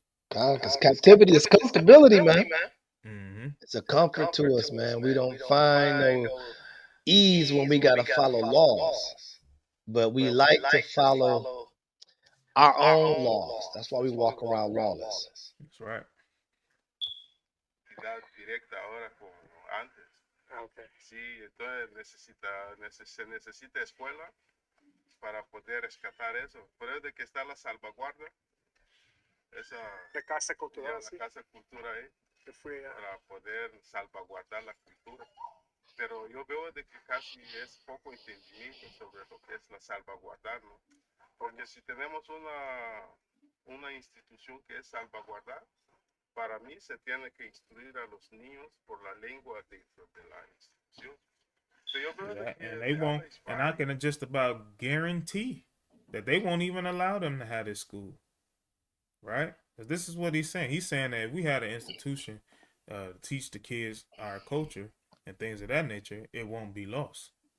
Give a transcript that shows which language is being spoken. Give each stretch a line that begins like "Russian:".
English: Because captivity is comfortability, man. Mm-hmm. It's a comfort to us, man. We don't find no ease when we got to follow laws, but we like to follow our own laws. That's why we walk around lawless. That's right.
Spanish: Directa ahora como antes.
English: Okay.
Spanish: Sí, entonces se necesita escuela para poder rescatar eso. Por eso de que está la salvaguarda, La casa cultural, la casa cultura ahí, para poder salvaguardar la cultura. Pero yo veo de que casi es poco entendimiento sobre lo que es la salvaguardar, ¿no? Porque si tenemos una institución que es salvaguardar, para mí se tiene que instruir a los niños por la lengua dentro de la institución. So yo veo
English: Yeah,
Spanish: que
English: and they won't, and I can just about guarantee that they won't even allow them to have this school, right? Because this is what he's saying. He's saying that if we had an institution to teach the kids our culture and things of that nature, it won't be lost.